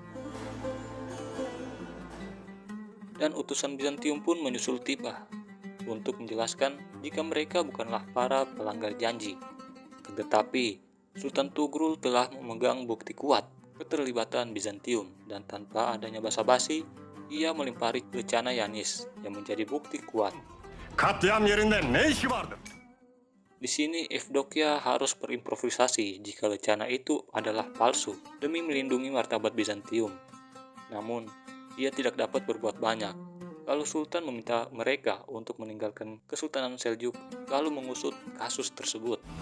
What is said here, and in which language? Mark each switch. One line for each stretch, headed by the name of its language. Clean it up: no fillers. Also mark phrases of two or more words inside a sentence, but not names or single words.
Indonesian: Dan utusan Bizantium pun menyusul tiba untuk menjelaskan jika mereka bukanlah para pelanggar janji. Tetapi Sultan Tugrul telah memegang bukti kuat keterlibatan Bizantium dan tanpa adanya basa-basi, ia melimpari rencana Yanis yang menjadi bukti kuat.
Turkish: Katliam yerinde ne işi vardı?
Indonesian: Di sini Evdokia harus berimprovisasi jika rencana itu adalah palsu demi melindungi martabat Bizantium. Namun, ia tidak dapat berbuat banyak. Lalu Sultan meminta mereka untuk meninggalkan Kesultanan Seljuk lalu mengusut kasus tersebut.